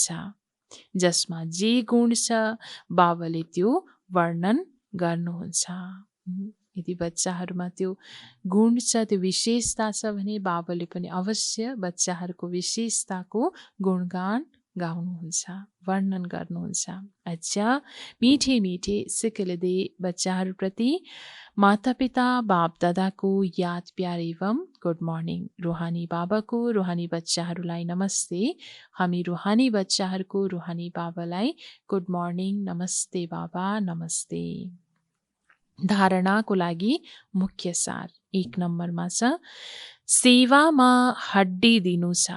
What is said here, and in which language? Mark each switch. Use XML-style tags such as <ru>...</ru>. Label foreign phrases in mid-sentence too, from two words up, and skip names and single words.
<ne>जसमा जे गुण छ बाबाले त्यो वर्णन गर्नुहुन्छ। यदि बच्चाहरूमा त्यो गुण छ, त्यो विशेषता छ भने बाबाले पनि अवश्य बच्चाहरूको विशेषताको गुणगान गाउनुहुन्छ, वर्णन गर्नुहुन्छ। अच्छा,</ne> <hi>मीठे मीठे सिकलदे</hi> <ne>बच्चाहरूप्रति माता पिता बाप दादाको याद प्यार एवं</ne> <en>good morning.</en> <ne>रूहानी बाबाको रूहानी बच्चाहरूलाई नमस्ते। हामी रूहानी बच्चाहरूको रूहानी बाबालाई</ne> <en>good morning,</en> <ne>नमस्ते बाबा, नमस्ते। धारणाको लागि मुख्य सार 1 नम्बरमा छ सेवामा हड्डी दिनु छ।</ne>